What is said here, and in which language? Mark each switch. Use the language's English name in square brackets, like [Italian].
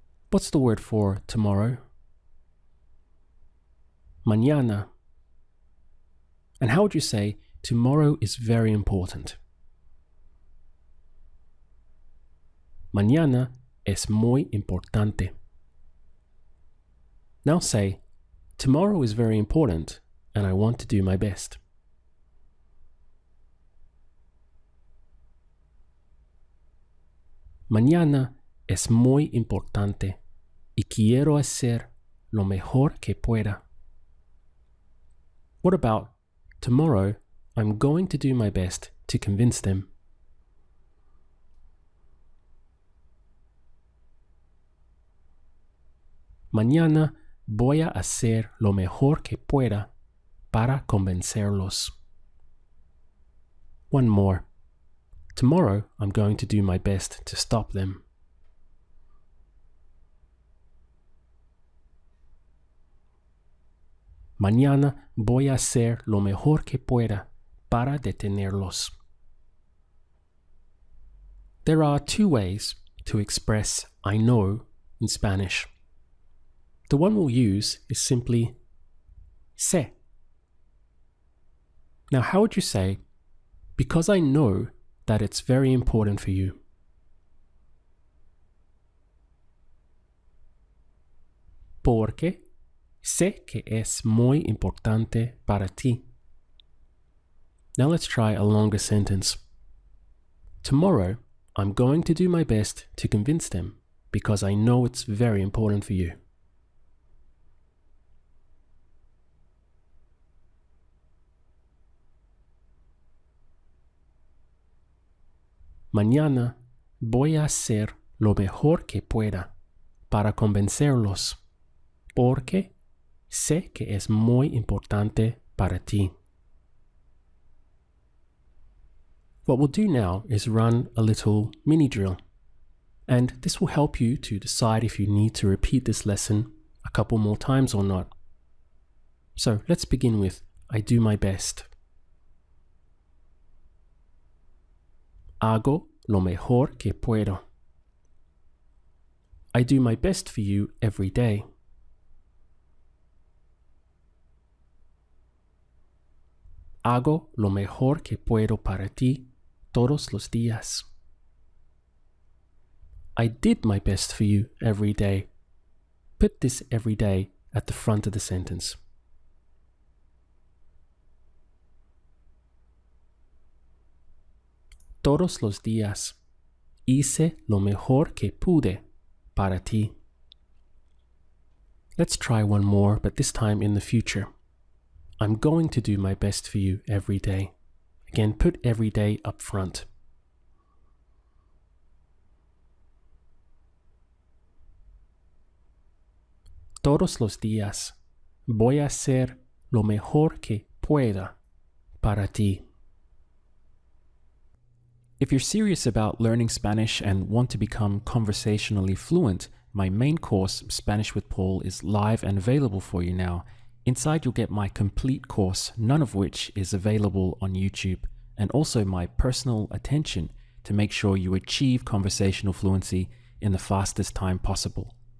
[English] What's the word for tomorrow? Mañana. And how would you say tomorrow is very important? [Spanish] Mañana es muy importante. [English] Now say, tomorrow is very important and I want to do my best. [Spanish] Mañana es muy importante y quiero hacer lo mejor que pueda. [English] What about tomorrow? I'm going to do my best to convince them. [Spanish] Mañana voy a hacer lo mejor que pueda para convencerlos. [English] One more. Tomorrow, I'm going to do my best to stop them. [Spanish] Mañana voy a hacer lo mejor que pueda para detenerlos. [English] There are two ways to express I know in Spanish. The one we'll use is simply sé. Now, how would you say, because I know that it's very important for you? [Spanish] Porque sé que es muy importante para ti. [English] Now let's try a longer sentence. Tomorrow, I'm going to do my best to convince them because I know it's very important for you. [Spanish] Mañana voy a hacer lo mejor que pueda para convencerlos, porque sé que es muy importante para ti. [English] What we'll do now is run a little mini drill, and this will help you to decide if you need to repeat this lesson a couple more times or not. So let's begin with I do my best. [Spanish] Hago lo mejor que puedo. [English] I do my best for you every day. [Spanish] Hago lo mejor que puedo para ti todos los días. [English] I did my best for you every day. Put this every day at the front of the sentence. [Spanish] Todos los días hice lo mejor que pude para ti. [English] Let's try one more, but this time in the future. I'm going to do my best for you every day. Again, put every day up front. [Spanish] Todos los días voy a hacer lo mejor que pueda para ti. [English] If you're serious about learning Spanish and want to become conversationally fluent, my main course, Spanish with Paul, is live and available for you now. Inside you'll get my complete course, none of which is available on YouTube, and also my personal attention to make sure you achieve conversational fluency in the fastest time possible.